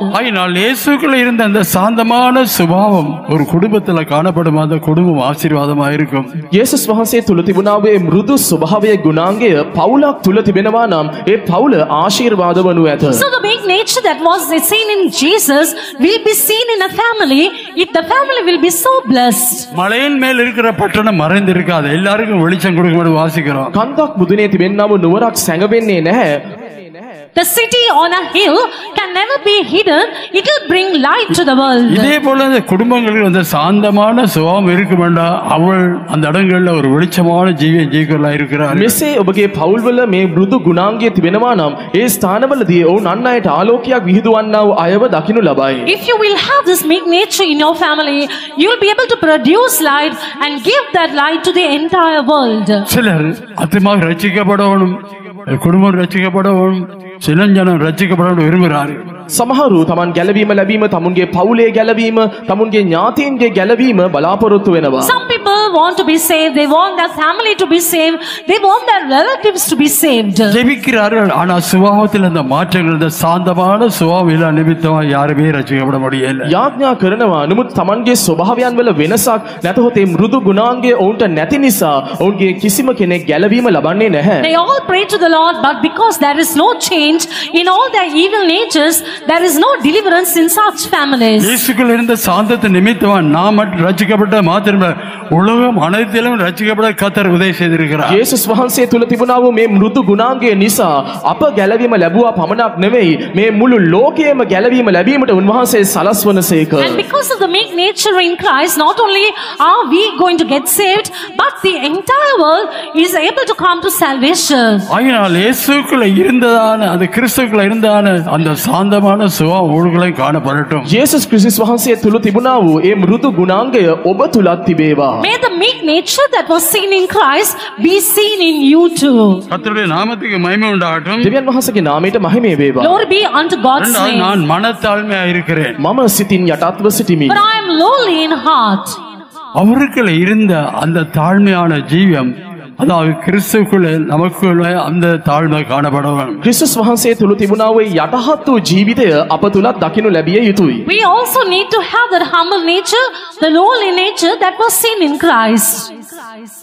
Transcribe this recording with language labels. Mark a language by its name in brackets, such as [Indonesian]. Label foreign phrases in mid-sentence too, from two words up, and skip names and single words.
[Tamil] ஆயினால் இயேசுக்குள்ள இருந்த அந்த சாந்தமான சுபாவம் ஒரு குடும்பத்தில் காணப்படும். அந்த குடும்பம் ஆசீர்வாதமாக இருக்கும். [Sinhala] යේසුස් වහන්සේ තුල තිබුණා වේ මෘදු ස්වභාවයේ ගුණාංගය පවුලක් තුල තිබෙනවා නම් ඒ පවුල ආශිර්වාද වනු ඇත. [English] So the meek nature that was seen in Jesus will be seen in a family. If the family will be so blessed. [Tamil] மலையின் மேல் இருக்கிற பட்டணம் மறைந்திருக்காது, எல்லாருக்கும் வெளிச்சம் கொடுக்க வாசிக்கிறோம். [Sinhala] කන්දක් මුදුනේ තිබෙන්නා වූ නුවරක් සැඟවෙන්නේ නැහැ. [English] The city on a hill can never be hidden. It will bring light to the world. [Tamil] இதே போல இந்த குடும்பங்களில் அந்த சாந்தமான சுபாவம் இருக்குமெண்டா அவள் அந்த இடங்கள்ல ஒரு வெளிச்சமான ஜீவிகளா இருக்கிறார். [Sinhala] මෙසේ ඔබගේ පවුල්වල මේ මෘදු ගුණාංගය තිබෙනවා නම් ඒ ස්ථානවලදී ඔවුන් අන් අයට ආලෝකයක් විහිදුවන්නා වූ අයව දකින්නු ලබයි. [English] If you will have this meek nature in your family, you will be able to produce light and give that light to the entire world. [Tamil] சிலர் அத்தியமாக ரட்சிக்கப்படணும், குடும்பம் ரட்சிக்கப்படணும், சிலஞ்சனம் ரட்சிக்கப்படணும் விரும்புகிறார்கள். [Sinhala] සමහරු තමන් ගැලවීම ලැබීම, තමුන්ගේ පවුලේ ගැලවීම, තමුන්ගේ ඥාතීන්ගේ ගැලවීම බලාපොරොත්තු වෙනවා. [English] Some people want to be saved. They want their family to be saved. They want their relatives to be saved. [Tamil] ஜெபிக்கிறார்கள், ஆனால் சுபாவத்தில் அந்த மாற்றங்கள், இந்த சாந்தமான சுபாவம் இல்ல நிமித்தமா யாருமே ரட்சிக்கப்பட முடியல. [Sinhala] යාඥා කරනවා, නමුත් තමන්ගේ ස්වභාවයන් වල වෙනසක් නැතහොත් ඒ මෘදු ගුණාංගය ඔවුන්ට නැති නිසා ඔවුන්ගේ කිසිම කෙනෙක් ගැලවීම ලබන්නේ නැහැ. [English] They all pray to the Lord, but because there is no change in all their evil natures, there is no deliverance in such families. [Tamil] இயேசுக்குள் இருந்த சாந்தத்தை நிமித்தமா நாம் மட்டும் ரட்சிக்கப்பட்ட மாத்திரமே உலகம் அனைத்திலும் ரட்சிக்கப்பட கர்த்தர் உதவி செய்திருக்கிறார். [Sinhala] යේසුස් වහන්සේ තුල තිබුණා වූ මේ මෘදු ගුණාංගය නිසා අප ගැලවීම ලැබුවා පමණක් නෙවෙයි, මේ මුළු ලෝකයේම ගැලවීම ලැබීමට උන්වහන්සේ සලස්වනසේක. [English] And because of the meek nature in Christ, not only are we going to get saved, but the entire world is able to come to salvation. [Tamil] ஆயினால் இயேசுக்குள்ள இருந்ததான அந்த கிறிஸ்துக்குள்ள இருந்ததான அந்த சாந்தமான சுபாவம் ஊர்களையும் காணப்படட்டும். [Sinhala] යේසුස් ක්‍රිස්තුස් වහන්සේ තුල තිබුණා වූ ඒ මෘදු ගුණාංගය ඔබ තුලත් තිබේවා. [English] May the meek nature that was seen in Christ be seen in you too. [Tamil] கர்த்தருடைய நாமத்துக்கு மகிமை உண்டாகட்டும். [Sinhala] දෙවියන් වහන්සේගේ නාමයට මහිමය වේවා. [English] Glory be unto God's name. [Tamil] நான் மனத்தாழ்மையா இருக்கிறேன், [Sinhala] මම සිතින් යටත්ව සිටිමි. [English] But I am lowly in heart. [Tamil] அவருக்குள்ள இருந்த அந்த தாழ்மையான ஜீவியம், அதாவது கிறிஸ்துக்குள்ள நமக்குள்ள அந்த தாழ்மை காணப்பட வேண்டும். [Sinhala] ක්‍රිස්තුස් වහන්සේ තුල තිබුණා වූ යටහත් වූ ජීවිතය අප තුලත් දකින්නු ලැබිය යුතුයි. [English] We also need to have that humble nature, the lowly nature that was seen in Christ.